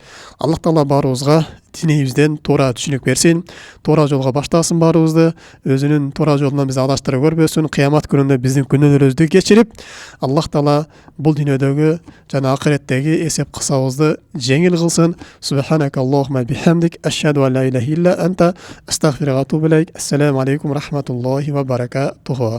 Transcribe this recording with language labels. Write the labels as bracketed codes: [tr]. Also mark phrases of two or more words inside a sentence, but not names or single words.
[ky] Аллах Таала баарыбызга динибизден туура түшүнүк берсин, туура жолго баштасын баарыбызды, өзүнүн туура жолунан биз адаштырып көрбөсүн, кыямат күнүндө биздин күнөөлөрүбүздү кечирип, Аллах Таала бул дүйнөдөгү жана акыреттеги эсеп кысабызды жеңил кылсын. [ar] سبحانك اللهم بحمدك أشهد أن لا إله إلا أنت أستغفرك وأتوب إليك. السلام عليكم رحمة الله وبركاته.